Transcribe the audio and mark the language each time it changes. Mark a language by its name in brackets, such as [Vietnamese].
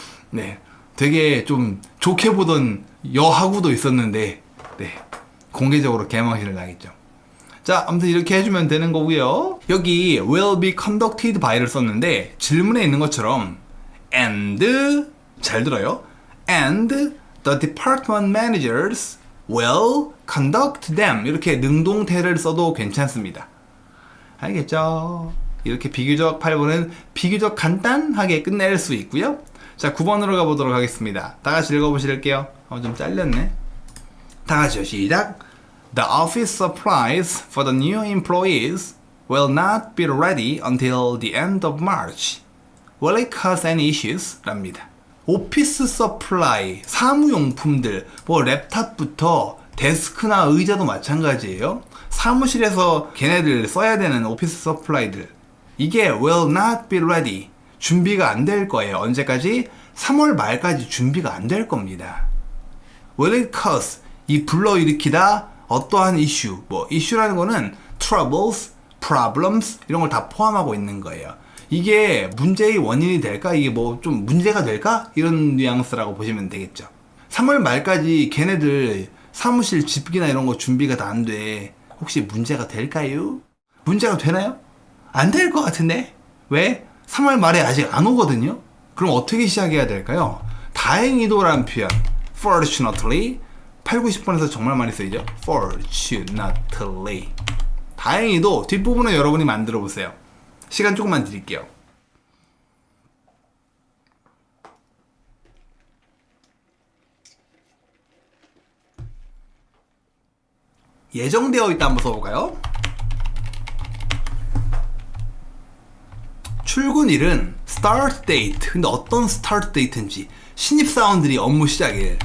[Korean] 네. 되게 좀 좋게 보던 여하구도 있었는데, 네. 공개적으로 개망신을 당했죠. 자, 아무튼 이렇게 해주면 되는 거고요. 여기 [English] will be conducted by [Korean] 를 썼는데 질문에 있는 것처럼 and 잘 들어요. [English] and the department managers will conduct them [Korean] 이렇게 능동태를 써도 괜찮습니다. 알겠죠? 이렇게 비교적 8번은 비교적 간단하게 끝낼 수 있고요. 자, 9번으로 가보도록 하겠습니다. 다 같이 읽어보실게요. 좀 잘렸네. 다 같이요. 시작. [English] The office supplies for the new employees will not be ready until the end of March. Will it cause any issues? [Korean] 랍니다. 오피스 서플라이, 사무용품들, 뭐 랩탑부터 데스크나 의자도 마찬가지예요. 사무실에서 걔네들 써야 되는 오피스 서플라이들. 이게 will not be ready. 준비가 안 될 거예요. 언제까지? 3월 말까지 준비가 안 될 겁니다. [English] Will it cause? [Korean] 이 불러일으키다 어떠한 이슈, 뭐 이슈라는 거는 [English] troubles, problems [Korean] 이런 걸 다 포함하고 있는 거예요. 이게 문제의 원인이 될까? 이게 뭐 좀 문제가 될까? 이런 뉘앙스라고 보시면 되겠죠. 3월 말까지 걔네들 사무실 집기나 이런 거 준비가 다 안 돼. 혹시 문제가 될까요? 문제가 되나요? 안 될 것 같은데? 왜? 3월 말에 아직 안 오거든요? 그럼 어떻게 시작해야 될까요? 다행히도라는 표현 fortunately 8, 90번에서 정말 많이 쓰이죠? fortunately 다행히도 뒷부분은 여러분이 만들어 보세요. 시간 조금만 드릴게요. 예정되어 있다 한번 써볼까요? 출근일은 start date. 근데 어떤 start date인지 신입사원들이 업무 시작일.